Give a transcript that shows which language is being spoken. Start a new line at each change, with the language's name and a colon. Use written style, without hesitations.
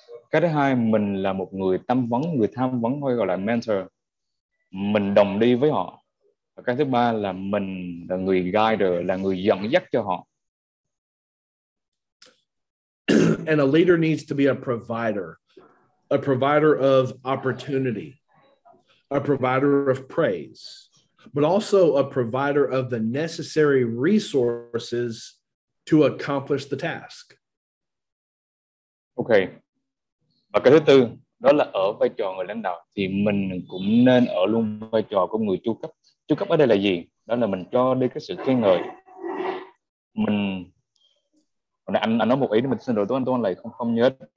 Vietnamese: Cái thứ hai, mình là một người tham vấn hay gọi là mentor, mình đồng đi với họ. Và cái thứ ba là mình là người guide, là người dẫn dắt cho họ.
English: And a leader needs to be a provider of opportunity, a provider of praise, but also a provider of the necessary resources to accomplish the task. Ok.
Vietnamese: Và cái thứ tư, đó là ở vai trò người lãnh đạo thì mình cũng nên ở luôn vai trò của người chu cấp. Chu cấp ở đây là gì? Đó là mình cho đi cái sự khen ngợi. Anh nói một ý mình xin lỗi Tuấn lại không nhớ.